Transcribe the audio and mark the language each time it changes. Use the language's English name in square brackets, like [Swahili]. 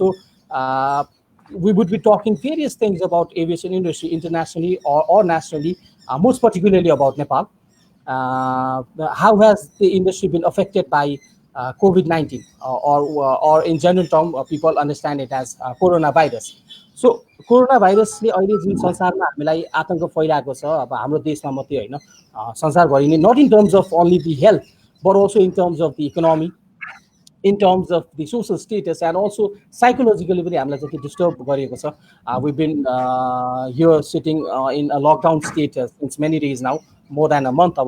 [English] So we would be talking various things about aviation industry internationally or nationally, most particularly about Nepal. How has the industry been affected by COVID-19, or in general term, people understand it as coronavirus. So [Nepali] corona भाइरसले अहिले जुन संसारमा हामीलाई आतंक फैलाएको छ, अब हाम्रो देशमा मात्रै होइन, संसारभरि नै, [English] not in terms of only the health but also in terms of the economy, in terms of the social status, and also psychologically [Nepali] पनि हामीलाई जति डिस्टर्ब गरेको छ. [English] We've been here sitting in a lockdown state since many days now, more than a month.